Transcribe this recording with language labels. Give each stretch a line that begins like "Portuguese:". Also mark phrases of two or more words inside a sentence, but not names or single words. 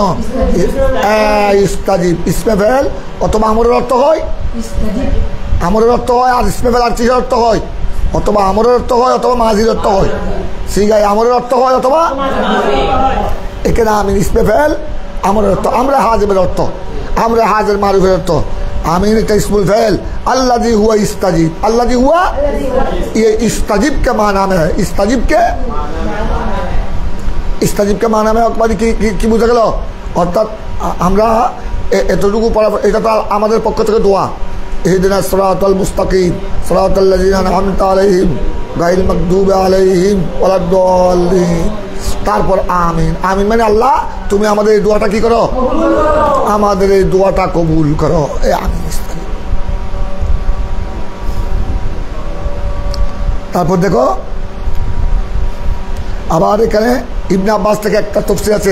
Bangla: ইস্তাজিব ইসমে ফাইল অথবা আমরের অর্থ হয়, আমরের অর্থ হয়, আর ইসমে ফাইল আর কিসের অর্থ হয়? অথবা আমরের অর্থ হয় অথবা মাজির অর্থ হয়। সিগায় আমরের অর্থ হয় অথবা এখানে আমিন ইসমে ফাইল আমরের অর্থ, আমরা হাজের অর্থ, আমরা হাজের মারুফের অর্থ। আমিন একটা ইসমুল ফাইল।
Urdu: الذی ہوا استجب، الذی ہوا یہ استجب کے معنی میں ہے. استجب کے معنی میں اخباری
Bangla: কি বুঝা গেল? অর্থাৎ আমরা এতটুকু পড়া, এটা তো আমাদের পক্ষ থেকে দোয়া।
Arabic: اهدنا الصراط المستقيم صراط الذين أنعمت عليهم غير المغضوب عليهم ولا الضالين.
Bangla: তারপর আমিন, আমিন মানে আল্লাহ তুমি আমাদের এই দোয়াটা কি করো? আমাদের এই দোয়াটা কবুল করো। এই আমিন। তারপর দেখো আবার এখানে ইবনে আব্বাস থেকে একটা তফসির আছে।